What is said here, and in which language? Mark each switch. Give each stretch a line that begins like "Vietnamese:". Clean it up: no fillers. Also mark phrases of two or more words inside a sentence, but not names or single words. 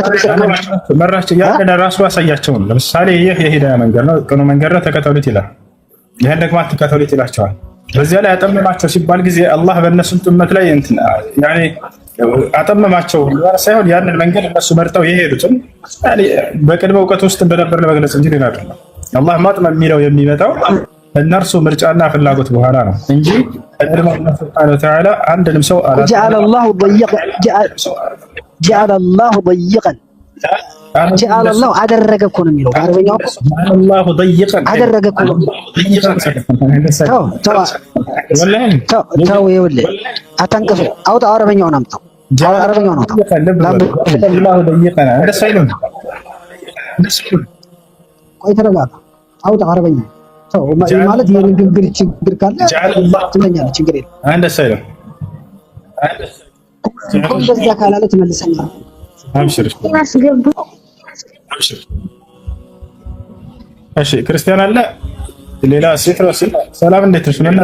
Amharic: መራቸው ያለ ራሱ ያሳያቸው ነው። ለምሳሌ ይህ የሂዳያ መንገድ ነው፣ ቅኑ መንገድ ነው፣ ተከተሉት ይላል። ይሄን ደግሞ አትከተሉት ይላቸዋል። በዚያ ላይ አጠመማቸው ሲባል ጊዜ አላህ በእነሱም ጥመት ላይ ያኔ አጠመማቸው ሳይሆን ያንን መንገድ እነሱ መርጠው የሄዱትን በቅድመ እውቀት ውስጥ እንደነበር ለመግለጽ እንጂ ሌላ አይደለም። አላህ ማጥመም የሚለው የሚመጣው እነርሱ ምርጫና ፍላጎት በኋላ ነው እንጂ ቀድሞ አላህ
Arabic: سبحانه وتعالى
Amharic: አንድንም ሰው
Arabic: جعل الله ضيقا جعل الله
Amharic: አደረገ እኮ ነው የሚለው በአረበኛው
Arabic: الله ضيقا
Amharic: አደረገ እኮ ነው። ተው ይኸውልህ አታንቅፍ፣ አውጣ አረበኛውን አምጣው፣ አረበኛውን አውጣው።
Arabic: الله ضيقا
Amharic: እንደሱ አይልም። ቆይ ተረጋጋ፣ አውጣ አረበኛው ተው ማለት የንግግር ችግር ካለ ትመኛለህ፣ ችግር የለም። እንደሱ አይልም። እንደዛ ካላለ ትመልሰኛለህ። አብሽር እሺ ክርስቲያን አለ ሌላ ሴት ነው። ሰላም እንዴት ነሽ?